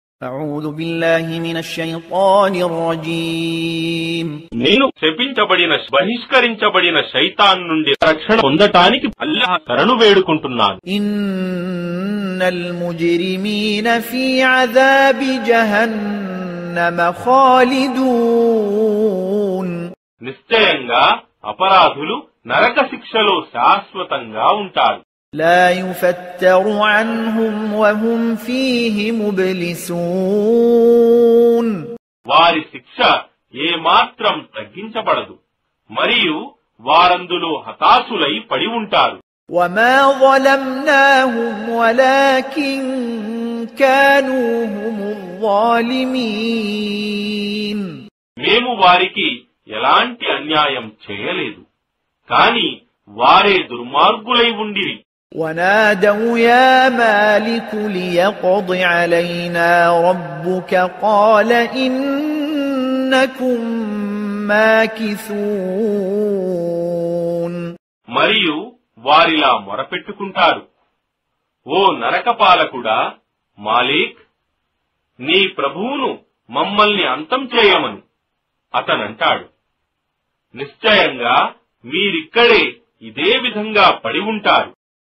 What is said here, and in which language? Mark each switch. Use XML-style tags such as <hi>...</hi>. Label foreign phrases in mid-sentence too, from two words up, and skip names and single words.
<ar>أعوذ بالله من الشيطان الرجيم</ar> <te>నేను శపించబడిన బహిష్కరించబడిన శైతాన్ నుండి రక్షణ పొందటానికి అల్లాహ్ శరణు వేడుకుంటున్నాను.</te> <ar>إن المجرمين في عذاب جهنم خالدون</ar> <te>నిశ్చయంగా అపరాధులు నరక శిక్షలో శాశ్వతంగా ఉంటారు.</te> <ar>لا يفتر عنهم وهم فيه مبلسون</ar> <te>వారి శిక్ష ఏమాత్రం తగ్గించబడదు మరియు వారందులో హతాశులై పడి ఉంటారు.</te> <ar>وما ظلمناهم ولكن كانوا هم الظالمين</ar> <te>మేము వారికి ఎలాంటి అన్యాయం చేయలేదు, కానీ వారే దుర్మార్గులై ఉండిరి.</te> <ar>ونادوا يا مالك ليقض علينا ربك قال إنكم ماكثون</ar> <te>మరియు వారిలా మొరపెట్టుకుంటారు, ఓ నరకపాలకుడా మాలిక్, నీ ప్రభువును మమ్మల్ని అంతం చేయమను. అతనంటాడు, నిశ్చయంగా మీరిక్కడే ఇదే విధంగా పడి ఉంటారు.</te>